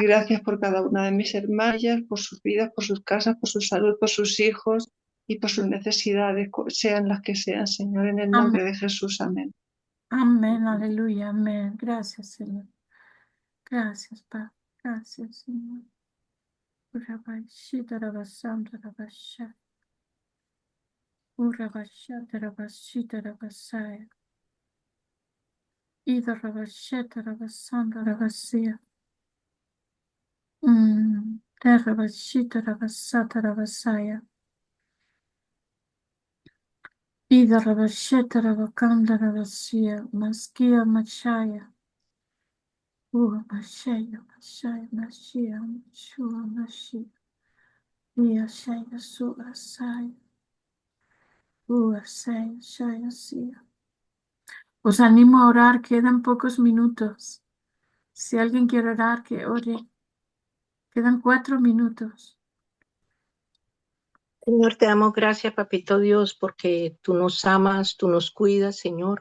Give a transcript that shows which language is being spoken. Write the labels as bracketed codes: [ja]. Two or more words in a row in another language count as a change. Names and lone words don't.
[es] doy gracias por cada una de mis hermanas, por sus vidas, por sus casas, por su salud, por sus hijos y por sus necesidades, sean las que sean, Señor, en el amén, nombre de Jesús. Amén. amén, aleluya, amén. Gracias, Señor. Gracias, Padre. Gracias, Señor. Urabashita, rabasanta, rabasha. Urabashata, rabashita, rabasaya. Ida rabasheta, rabasanda, rabasia. Rabashita, rabasata, rabasaya. Ida rabasheta, rabakanda, rabasia. Maskia, machaya. Mashaya, mashaya, mashia, mashua, mashia. Ia, shaya, sura, saya. Shaya, shaya, sia. Os animo a orar, quedan pocos minutos. Si alguien quiere orar, que ore. Quedan 4 minutos. Señor, te damos gracias, Papito Dios, porque tú nos amas, tú nos cuidas, Señor.